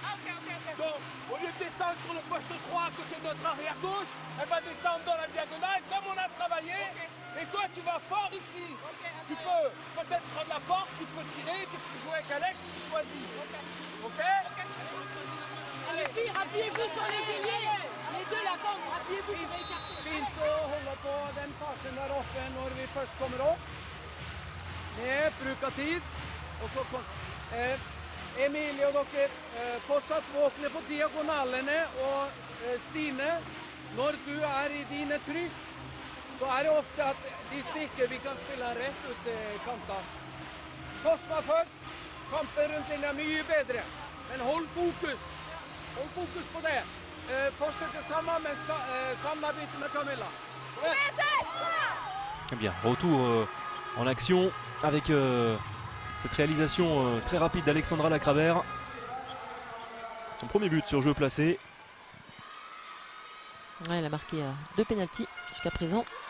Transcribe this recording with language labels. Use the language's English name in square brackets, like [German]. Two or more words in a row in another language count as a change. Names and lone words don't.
[French] Donc, au lieu de descendre sur le poste 3 à côté de notre arrière gauche, elle va descendre dans la diagonale comme on a travaillé. Et toi, tu vas fort ici. Tu peux peut-être prendre la porte, tu peux tirer, tu peux jouer avec Alex, tu choisis. Ok? Les filles, appuyez-vous sur les ailiers. Les deux là, comme, appuyez-vous pour écarter. [Norwegian] Fint å holde på den fasen der oppe når vi først kommer opp. Med bruk av tid. Og så Emilie og dere fortsatt våkne på diagonalene. Og Stine, når du i dine trykk, så det ofte at de stikker. Vi kan spille rett ut til kantene. Forsvar først. Kampen rundt linja mye bedre. Men hold fokus. Hold fokus på det. Fortsette sammen med Sanna bytter med Camilla. [French] Eh bien, retour en action avec cette réalisation très rapide d'Alexandra Lacravère. Son premier but sur jeu placé. Ouais, elle a marqué 2 pénaltys jusqu'à présent.